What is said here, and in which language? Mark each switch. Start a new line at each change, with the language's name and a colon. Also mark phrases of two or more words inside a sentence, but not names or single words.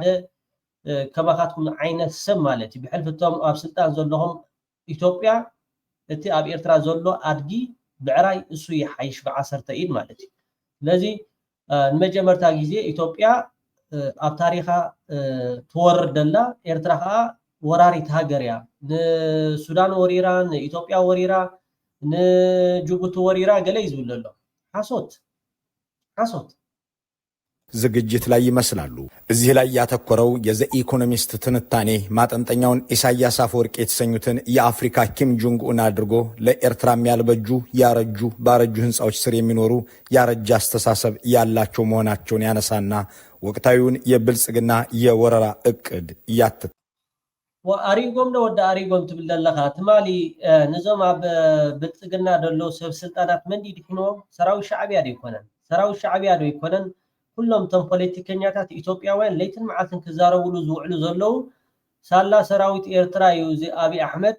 Tigrinya: ከማኻትኩም ዓይነት ሰብ ማለት እዩ ብሕልፍቶም ኣብ ስልጣን ዘለኹም ኢትዮጵያ እቲ ኣብ ኤርትራ ዘሎ ኣድጊ ብዕራይ እሱ ይሓይሽ ብዓሰርተ ኢድ ማለት እዩ ስለዚ ንመጀመርታ ግዜ ኢትዮጵያ ኣብ ታሪኻ ትወርር ደላ ኤርትራ ከዓ ወራሪት ሃገር እያ ንሱዳን ወሪራ ንኢትዮጵያ ወሪራ ንጅቡቲ ወሪራ ገለ እዩ ዝብል ኣሎ ሓሶት
Amharic: ዝግጅት ላይ ይመስላሉ። እዚህ ላይ ያተኮረው የዘ ኢኮኖሚስት ትንታኔ ማጠንጠኛውን ኢሳያስ አፈወርቂ የተሰኙትን የአፍሪካ ኪም ጆንግ ኡን አድርጎ ለኤርትራም ያልበጁ ያረጁ ባረጁ ህንፃዎች ስር የሚኖሩ ያረጀ አስተሳሰብ ያላቸው መሆናቸውን ያነሳና ወቅታዊውን የብልጽግና የወረራ እቅድ ያትት ወአሪጎም ነው ወደ አሪጎም
Tigrinya: ትብል ዘለኻ ትማሊ ንዞም ኣብ ብልጽግና ደሎ ሰብ ስልጣናት መንዲ ድሕኖም ሰራዊት ሻዕቢያ ደይኮነን ሰራዊት ሻዕቢያ ደይኮነን ኩሎም ቶም ፖለቲከኛታት ኢትዮጵያውያን ለይትን መዓልትን ክዛረብሉ ዝውዕሉ ዘለው ሳላ ሰራዊት ኤርትራ እዩ እዚ ኣብይ ኣሕመድ